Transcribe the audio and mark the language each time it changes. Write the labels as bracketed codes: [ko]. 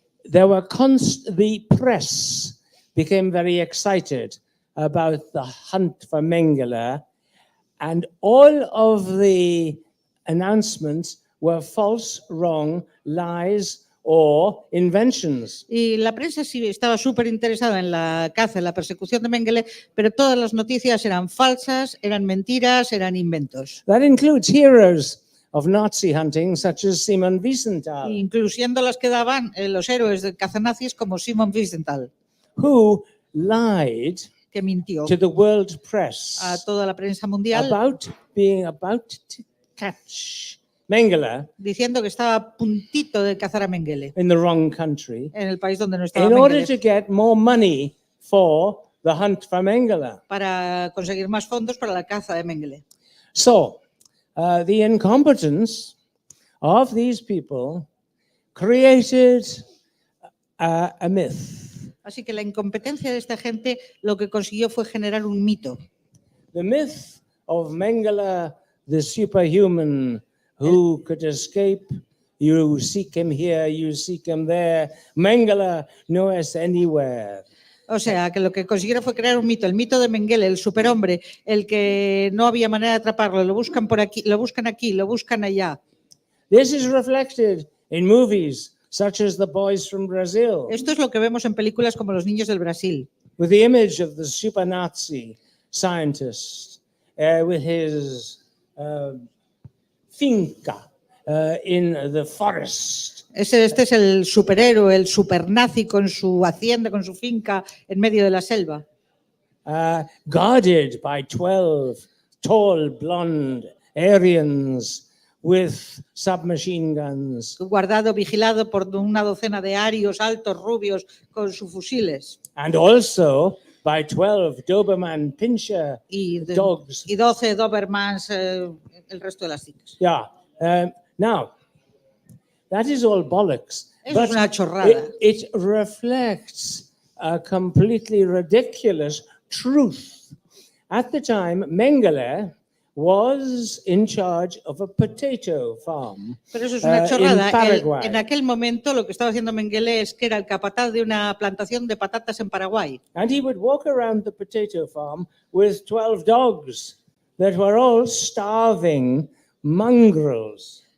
[en] The press became very excited about the hunt for Mengele, and all of the announcements were false, wrong, lies, or inventions. [es] Y la prensa sí estaba súper interesada en la caza, en la persecución de Mengele, pero todas las noticias eran falsas, eran mentiras, eran inventos. [en] That includes heroes of Nazi hunting, such as Simon Wiesenthal, [es] Incluyendo las que daban los héroes de cazanazis como Simon Wiesenthal, [en] who lied [es] que mintió [en] to the world press [es] a toda la prensa mundial [en] about being about to catch Mengele [es] diciendo que estaba a puntito de cazar a Mengele [en] in the wrong country [es] en el país donde no estaba [en] in order Mengele, to get more money for the hunt for Mengele. [es] para conseguir más fondos para la caza de Mengele. [en] So, the incompetence of these people created a myth. [es] Así que la incompetencia de esta gente lo que consiguió fue generar un mito. [en] The myth of Mengele, the superhuman who could escape. You seek him here, you seek him there. Mengele [es] no es [en] anywhere. [es] O sea, que lo que consiguieron fue crear un mito, el mito de Mengele, el superhombre, el que no había manera de atraparlo, lo buscan por aquí, lo buscan aquí, lo buscan allá. [en] This is reflected in movies such as The Boys from Brazil, [es] Esto es lo que vemos en películas como Los niños del Brasil, [en] with the image of the super Nazi scientist with his finca in the forest. [es] Este es el superhéroe, el supernazi con su hacienda, con su finca en medio de la selva, [en] Guarded by 12 tall blonde Aryans with submachine guns. [es] guardado, vigilado por una docena de arios altos, rubios, con sus fusiles. [en] And also by 12 Doberman Pinscher [es] Y, [en] dogs. [es] y 12 Dobermans, el resto de las chicas. Yeah. [en] Now, that is all bollocks. [es] Eso es una chorrada. [en] It reflects a completely ridiculous truth. At the time, Mengele was in charge of a potato farm. [es] Pero eso es una [en] in [es] chorrada. [en] Paraguay. [es] En aquel momento lo que estaba haciendo Mengele es que era el capataz de una plantación de patatas en Paraguay. [en] And he would walk around the potato farm with 12 dogs that were all starving mongrels.